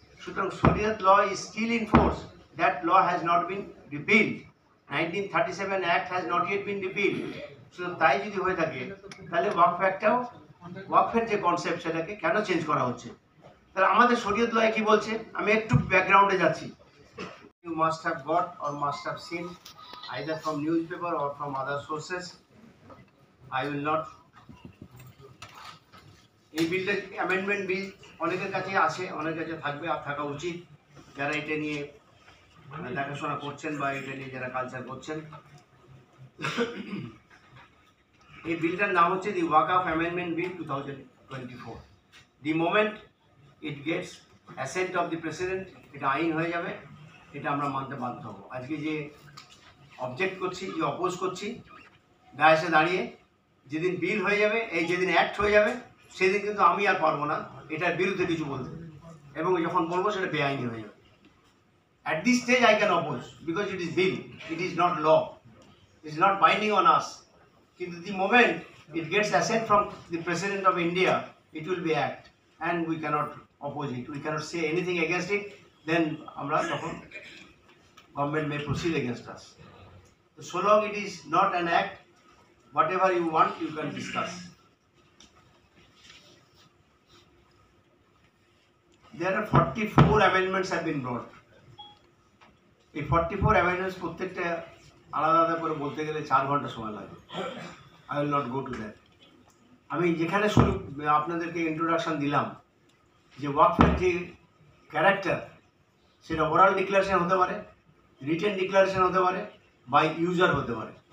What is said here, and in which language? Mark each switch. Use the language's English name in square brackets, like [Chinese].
[Bangla] সুতরাং [English] Shariat law is still in force, that law has not been repealed, 1937 act has not yet been repealed. [Bangla] সুতরাং তাই যদি হয়ে থাকে তাহলে ওয়াকফ অ্যাক্টটাও, ওয়াকফের যে কনসেপ্ট সেটাকে কেন চেঞ্জ করা হচ্ছে? তাহলে আমাদের শরিয়ত লয় কি বলছে? আমি একটু ব্যাকগ্রাউন্ডে যাচ্ছি। [English] You must have got or must have seen either from newspaper or from other sources. I will not. [Bangla] এই বিলটা অ্যামেন্ডমেন্ট বিল অনেকের কাছে আছে, অনেকের কাছে থাকবে, আর থাকা উচিত যারা এটা নিয়ে দেখাশোনা করছেন বা এটা নিয়ে যারা কালচার করছেন। এই বিলটার নাম হচ্ছে দি ওয়াকফ amendment bill 2024। [English] the moment it gets assent of the president, [Bangla] এটা আইন হয়ে যাবে, এটা আমরা মানতে বাধ্য হব। আজকে যে অবজেক্ট করছি, যে অপোজ করছি, গায়ে দাঁড়িয়ে, যেদিন বিল হয়ে যাবে, এই যেদিন অ্যাক্ট হয়ে যাবে, সেদিন কিন্তু আমি আর পারবো না এটার বিরুদ্ধে কিছু বলতে, এবং যখন বলবো সেটা বেআইনি হয়ে যাবে। [English] At this stage I can oppose because it is bill, it is not law, it is not binding on us. [Bangla] কিন্তু [English] the moment it gets assent from the President of India, it will be act, and we cannot oppose it, we cannot say anything against it, then [Bangla] আমরা তখন [English] government may proceed against us. So long it is not an act, whatever you want you can discuss. There are 44 amendments have been brought. [Bangla] এই 44 amendments প্রত্যেকটা আলাদা আলাদা করে বলতে গেলে 4 ঘন্টা সময় লাগে। [English] I will not go to that. [Bangla] আমি যেখানে শুরু আপনাদেরকে ইন্ট্রোডাকশন দিলাম যে ওয়াকফের যে ক্যারেক্টার, সেটা ওরাল ডিক্লারেশন হতে পারে, রিটেন ডিক্লারেশন হতে পারে, বাই ইউজার হতে পারে।